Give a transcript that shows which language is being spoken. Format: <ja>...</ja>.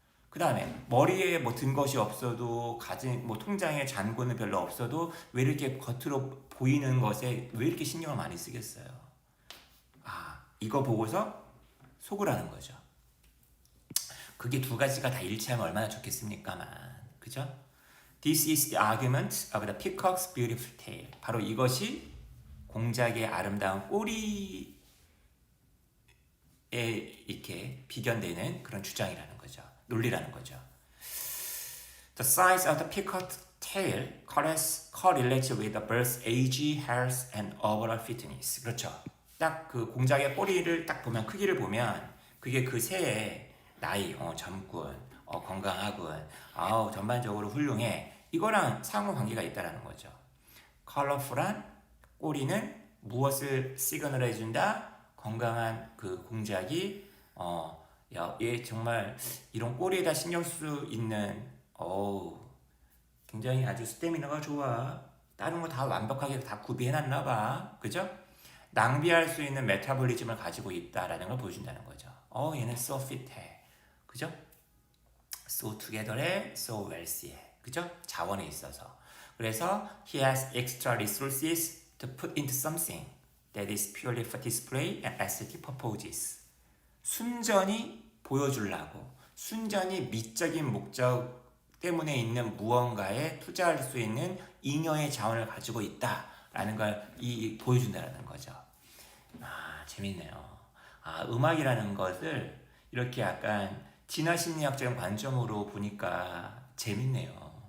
<ko>그 다음에 머리에 뭐 든 것이 없어도 가진 뭐 통장에 잔고는 별로 없어도 왜 이렇게 겉으로 보이는 것에 왜 이렇게 신경을 많이 쓰겠어요? 아, 이거 보고서 속으라는 거죠. 그게 두 가지가 다 일치하면 얼마나 좋겠습니까만, 그죠?</ko> <en>This is the argument of the peacock's beautiful tail.</en> <ko>바로 이것이 공작의 아름다운 꼬리에 이렇게 비견되는 그런 주장이라는 거죠. 논리라는 거죠.</ko> <en>The size of the peacock's tail correlates with the bird's age, health, and overall fitness.</en> <ko>그렇죠. 딱 그 공작의 꼬리를 딱 보면 크기를 보면 그게 그 새의 나이, 젊군, 건강하군, 아우 전반적으로 훌륭해. 이거랑 상호관계가 있다라는 거죠. 컬러풀한 꼬리는 무엇을 시그널 해준다? 건강한 그 공작이 야, 얘 정말 이런 꼬리에다 신경 쓸 수 있는 굉장히 아주 스태미너가 좋아. 다른 거 다 완벽하게 다 구비해놨나 봐. 그죠? 낭비할 수 있는 메타볼리즘을 가지고 있다라는 걸 보여준다는 거죠. 얘는</ko> <en>so fit</en> <ko>해. 그죠?</ko> <en>so together</en> <ko>해,</ko> <en>so wealthy</en> <ko>해. 그죠? 자원에 있어서. 그래서</ko> <en>he has extra resources to put into something that is purely for display and aesthetic purposes.</en> <ko>순전히 보여주려고, 순전히 미적인 목적 때문에 있는 무언가에 투자할 수 있는 잉여의 자원을 가지고 있다라는 걸 보여준다는 거죠. 아, 재밌네요. 아, 음악이라는 것을 이렇게 약간 진화심리학적인 관점으로 보니까 재밌네요.</ko>